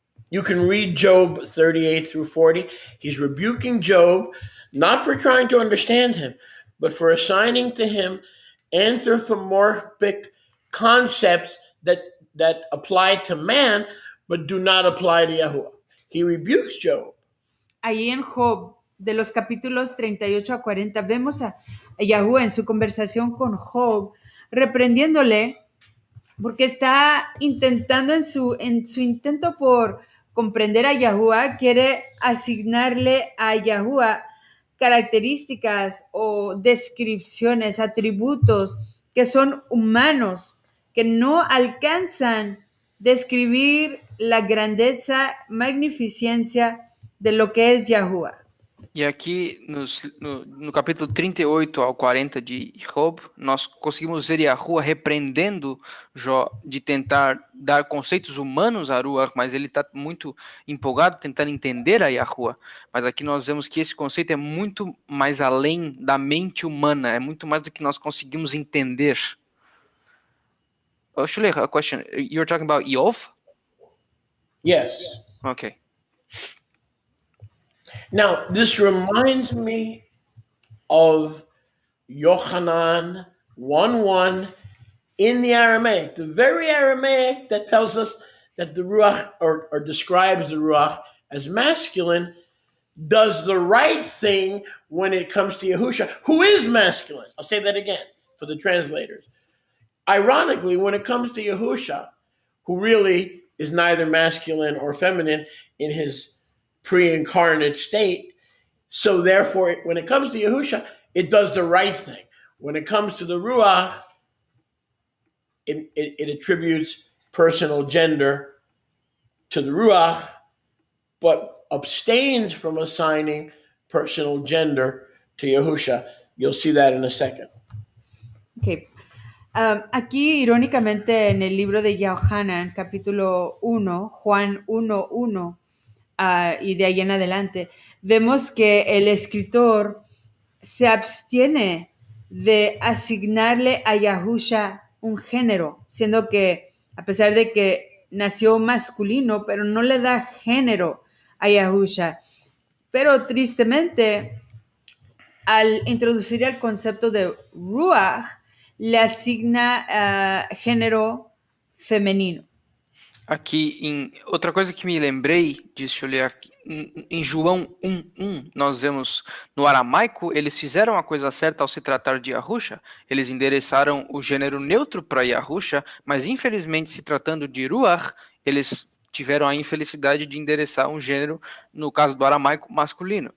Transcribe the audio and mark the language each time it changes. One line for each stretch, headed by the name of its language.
English: You can read Job 38 through 40. He's rebuking Job, not for trying to understand him, but for assigning to him anthropomorphic concepts that apply to man, but do not apply to Yahuwah. He rebukes Job.
Spanish: Ahí en Job, de los capítulos 38 a 40, vemos a Yahuwah en su conversación con Job, reprendiéndole porque está intentando en su intento por comprender a Yahuwah, quiere asignarle a Yahuwah características o descripciones, atributos que son humanos, que no alcanzan describir la grandeza, magnificencia de lo que es Yahuwah.
Portuguese: E aqui no capítulo 38 ao 40 de Job, nós conseguimos ver Yahuwah repreendendo Jó de tentar dar conceitos humanos a Ruach, mas ele está muito empolgado tentando entender a Yahuwah. Mas aqui nós vemos que esse conceito é muito mais além da mente humana, é muito mais do que nós conseguimos entender.
English: Oh, Shulech, a question. You're talking about Yov? Yes. Okay. Now, this reminds me of Yochanan 1:1 in the Aramaic, the very Aramaic that tells us that the Ruach, or describes the Ruach as masculine, does the right thing when it comes to Yahusha, who is masculine. I'll say that again for the translators. Ironically, when it comes to Yahusha, who really is neither masculine or feminine in his pre-incarnate state, so therefore, when it comes to Yahusha, it does the right thing. When it comes to the Ruach, it attributes personal gender to the Ruach, but abstains from assigning personal gender to Yahusha. You'll see that in a second. Okay.
Spanish: Aquí, irónicamente, en el libro de Yohanan, capítulo 1, Juan 1:1, y de ahí en adelante, vemos que el escritor se abstiene de asignarle a Yahusha un género, siendo que, a pesar de que nació masculino, pero no le da género a Yahusha. Pero tristemente, al introducir el concepto de Ruach, le asigna género femenino.
Portuguese: Aqui, outra coisa que me lembrei, deixa eu ler aqui, em João 1:1, nós vemos no aramaico, eles fizeram a coisa certa ao se tratar de Yahusha, eles endereçaram o gênero neutro para Yahusha, mas infelizmente se tratando de Ruach, eles tiveram a infelicidade de endereçar um gênero, no caso do aramaico, masculino.